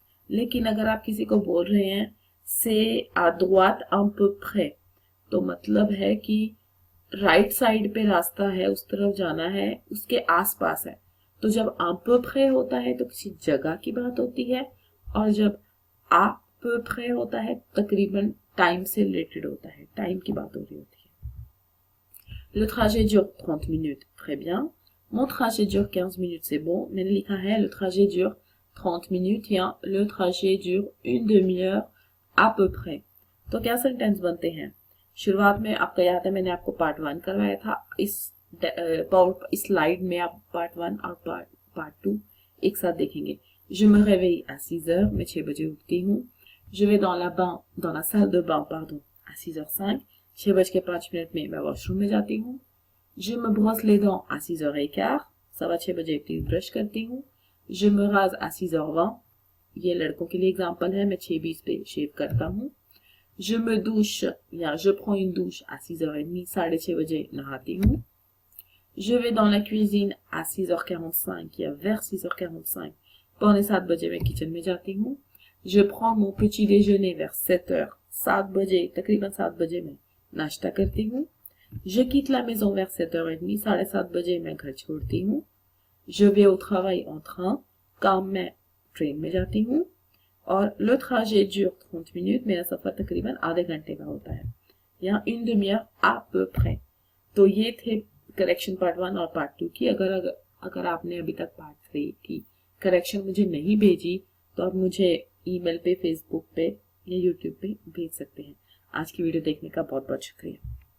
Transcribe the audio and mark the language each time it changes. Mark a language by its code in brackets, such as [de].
[hi] लेकिन अगर आप किसी को बोल रहे हैं [fr] c'est à droite un peu près, [hi] तो मतलब है कि राइट साइड पे रास्ता है, उस तरफ जाना है, उसके आसपास है। तो जब à peu près होता है तो किसी जगह की बात होती है, और जब à peu près होता है तकरीबन टाइम से रिलेटेड होता है, टाइम की बात हो रही होती है। [fr] le trajet dure 30 minutes, très bien। mon trajet dure 15 minutes, c'est bon, [hi] मैंने लिखा है [fr] le trajet dure 30 minutes या le trajet dure une demi-heure à peu près। [hi] तो क्या सेंटेंस बनते हैं? शुरुआत में आपको याद है मैंने आपको पार्ट 1 करवाया था, इस स्लाइड में आप पार्ट 1 और पार्ट 2 एक साथ देखेंगे। [fr] je me réveille à 6 heures, [hi] मैं 6 बजे उठती हूँ। [fr] je vais dans la salle de bain pardon à 6h05, [hi] 6:05 में मैं वॉशरूम में जाती हूँ। [fr] je me brosse les dents à 6h15, [hi] 6:15 बजे ब्रश करती हूँ। [fr] je me rase à 6h20, [hi] ये लड़कों के लिए एग्जाम्पल है, मैं 6:20 पे शेव करता हूँ। [fr] je me douche या je prends une douche à 6h30, [hi] 6:30 बजे नहाती हूँ। [fr] je vais dans la cuisine à 6h45 या vers 6h45, [hi] 6:45 बजे मैं किचन में जाती हूँ। [fr] je prends mon petit déjeuner vers 7h, [hi] 7 बजे तकरीबन 7 बजे मैं नाश्ता करती हूँ। [fr] je quitte la maison vers 7h30, [hi] 7:30 बजे मैं घर छोड़ती हूँ। [fr] je vais au travail en train, [hi] काम मैं ट्रेन में जाती हूँ। और [fr] le trajet dure 30 minutes, [hi] मेरा सफर तकरीबन आधे घंटे का होता है, या [fr] une demi-heure à peu près। [hi] तो ये थे करेक्शन पार्ट 1 और पार्ट 2 की। अगर आपने अभी तक पार्ट 3 की करेक्शन मुझे नहीं भेजी तो आप मुझे ईमेल पे, फेसबुक पे या यूट्यूब पे भेज सकते हैं। आज की वीडियो देखने का बहुत बहुत शुक्रिया।